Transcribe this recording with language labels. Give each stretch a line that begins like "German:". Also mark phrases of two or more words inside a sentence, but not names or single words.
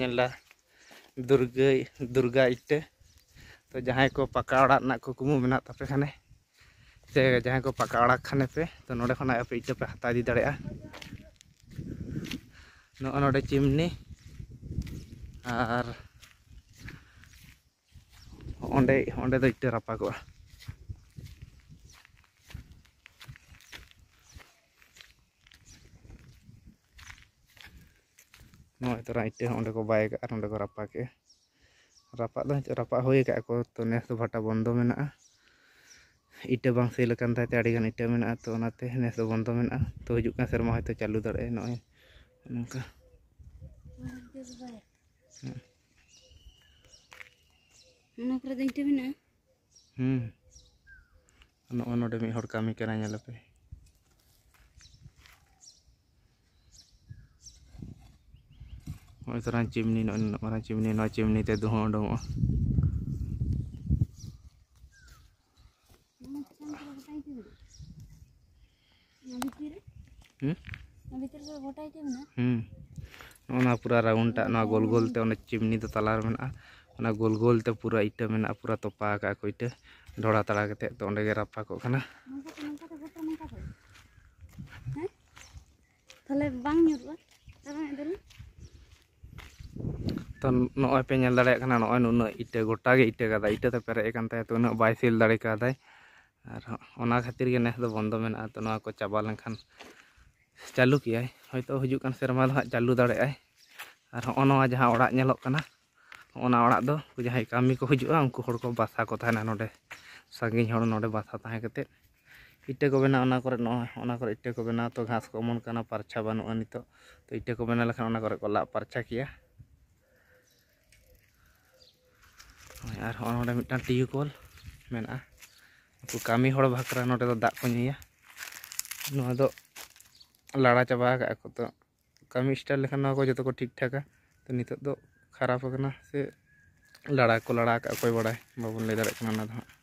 Santali: नेला दुर्गा इटे तो जहां को पका ओड़ा ना को कुमु मेना तापे खाने से जहां को पका ओड़ा खाने पे तो नोडे खना पे इटे पे हता दी दाड़ेया नोडे चिमनी और ओंडे दो इटे रापागोआ नय तो इटे ओंडे को बाय का ओंडे को रापा के रापा होय का को तो नेस तो भाटा बंदो मेना इटे बांग सेल कान ताते आड़ी गान इटे मेना तो ओनाते नेस तो बंदो मेना तो हिजुक का सेरमा होय तो चालू दाड़े नय नंका ना करे द इटे मेना नोडे मी हर कामी करा नेल पे नय तरा चिमनी मारा चिमनी ते दुहो उडोंगो ना पूरा राउंड टा ना गोल गोल ते चिमनी तो तलार मेना ना गोल गोल ते पूरा इटा मेना पूरा तोपा का को इटा ढोड़ा तड़ा कते तो ओंडे गे रापा को खाना थाले बांग न्युरुआ तारा दल तो नय पे नेल दाड़े खाना नय नुना इटा गोटा गे इटा कादा इटा ते पेरे कान ताय तो उना बाय सेल दाड़े कादाय और ओना खातिर गे नेस दो बंदो मेना तो नवा को चाबा लेनखान चालू कियाय होयतो हिजुक कान सेरमा दो चालू दाड़े आय और नवा जहां ओड़ा नेलोक काना ओना ओड़ा दो जहां कामी को हिजुआ उनको हड़ को बासा को थाना नोडे सागिन हड़ नोडे बासा ताहे कते इटे को बेना ओना करे इटे को बेना तो घास को अमन काना परछा बानुआ नितो तो इटे को बेना लेखान ओना करे को ला परछा किया और नोडे मिटान टियूकॉल मेना उनको कामी हड़ भाकरा नोडे दो दाग को निया नोआ दो लाड़ा चाबा का को तो कामी स्टाइल लेखान नोआ को जतो को ठीक ठाका तो नितो दो खराब होना से लड़ा को लड़ा का कोई बड़ा बाबन ले दाड़े कना ना दो